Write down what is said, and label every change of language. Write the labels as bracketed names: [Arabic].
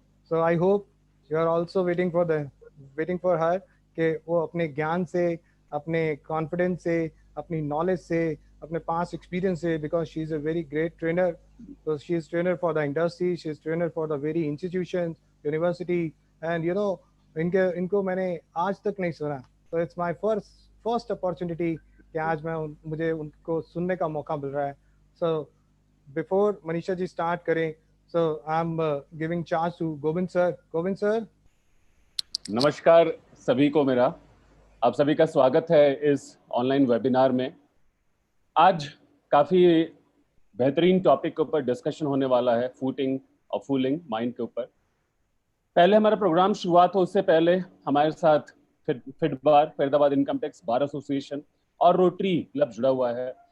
[English] so I hope you are also waiting for her [Hindi] कि वो अपने ज्ञान से, अपने कॉन्फिडेंस से, अपनी नॉलेज से, अपने पास एक्सपीरियंस से, [English] Because she is a very great trainer. तो she is trainer for the industry, she is trainer for the very institution, university. [Hindi] And इनके इनको मैंने आज तक नहीं सुना। तो [English] it's my first opportunity [Hindi] कि आज मुझे उनको सुनने का मौका मिल रहा है। [English] So before Manisha ji start करें, so I'm giving chance to Govind sir. Govind sir. [Hindi] नमस्कार सभी को मेरा आप सभी का स्वागत है इस ऑनलाइन वेबिनार में। आज काफ़ी बेहतरीन टॉपिक के ऊपर डिस्कशन होने वाला है, फूटिंग और फूलिंग माइंड के ऊपर। पहले हमारा प्रोग्राम शुरुआत हो उससे पहले हमारे साथ फिटबार Faridabad income tax bar association और रोटरी क्लब जुड़ा हुआ है।